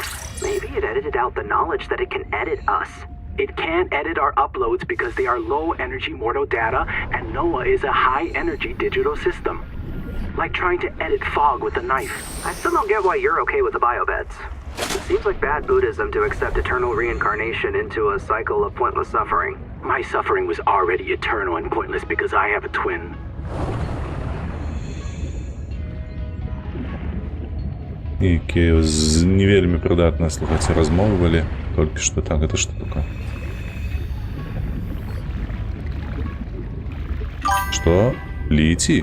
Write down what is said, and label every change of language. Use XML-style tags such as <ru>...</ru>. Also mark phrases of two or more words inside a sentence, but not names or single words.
<en>Maybe it edited out the knowledge that it can edit us. It can't edit our uploads because they are low-energy Mordo data, and NOAA is a high-energy digital system. Like trying to edit fog with a knife. I still don't get why you're okay with the biobeds. It seems like bad Buddhism to accept eternal reincarnation into a cycle of pointless suffering. My suffering was already eternal and pointless because I have a twin.</en> <be>Які не вельмі прыдатна слухаць размовы толькі што. Так, гэта што такое? Што? Літій?</be>